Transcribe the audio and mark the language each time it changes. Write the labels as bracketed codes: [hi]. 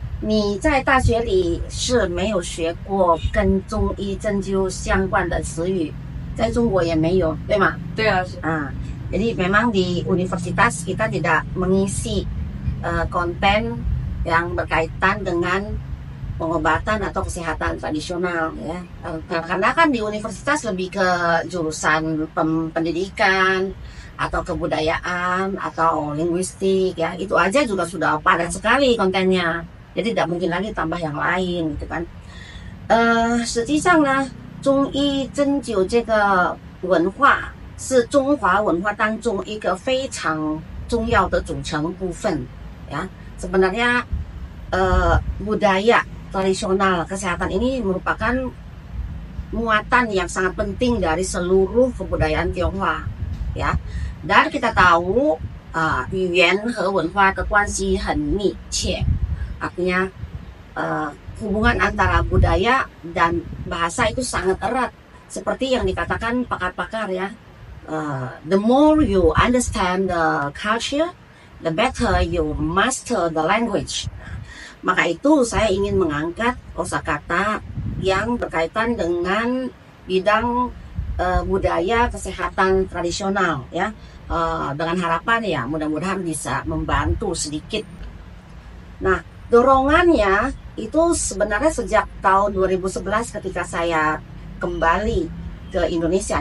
[zh] 你在大学里是没有学过跟中医针灸相关的词语，在中国也没有，对吗？ [id] Itu ya Lao Shi. Jadi memang di universitas kita tidak mengisi konten yang berkaitan dengan pengobatan atau kesehatan tradisional ya. Karena kan di universitas lebih ke jurusan pendidikan atau kebudayaan atau linguistik ya. Itu aja juga sudah padat sekali kontennya. Jadi tidak mungkin lagi tambah yang lain gitu kan. [zh] 实际上呢，中医针灸这个文化是中华文化当中一个非常重要的组成部分。 [id] Ya, sebenarnya budaya tradisional kesehatan ini merupakan muatan yang sangat penting dari seluruh kebudayaan Tionghoa, ya. Dan kita tahu [zh] 语言和文化的关系很密切, [id] artinya hubungan antara budaya dan bahasa itu sangat erat, seperti yang dikatakan pakar-pakar ya. [en] The more you understand the culture, the better you master the language. [id] Maka itu saya ingin mengangkat kosakata yang berkaitan dengan bidang budaya kesehatan tradisional ya, dengan harapan ya mudah-mudahan bisa membantu sedikit. Nah dorongannya itu sebenarnya sejak tahun 2011 ketika saya kembali ke Indonesia.